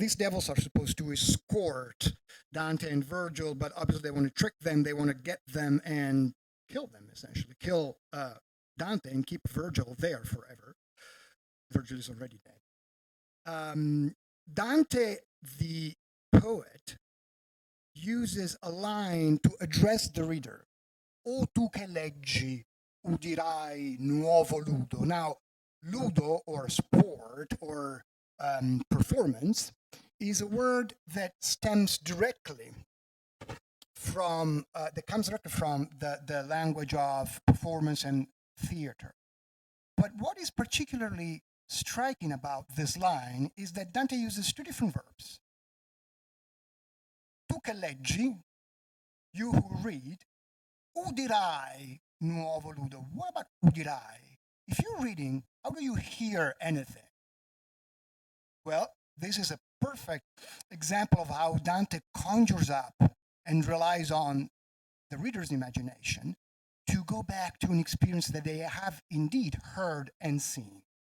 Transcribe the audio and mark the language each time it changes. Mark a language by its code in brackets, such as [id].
[en] These devils are supposed to escort Dante and Virgil, but obviously they want to trick them, they want to get them and kill them, essentially. Kill Dante and keep Virgil there forever. Virgil is already dead. Dante, the poet, uses a line to address the reader. [it] O tu che leggi, udirai nuovo ludo. [en] Now, ludo, or sport, or performance, is a word that stems directly from, that comes directly from the language of performance and theater. But what is particularly striking about this line is that Dante uses two different verbs. [it] Tu che leggi, [en] you who read, [it] udirai nuovo ludo. [en] What about udirai? If you're reading, how do you hear anything? Well, this is a perfect example of how Dante conjures up and relies on the reader's imagination to go back to an experience that they have indeed heard and seen.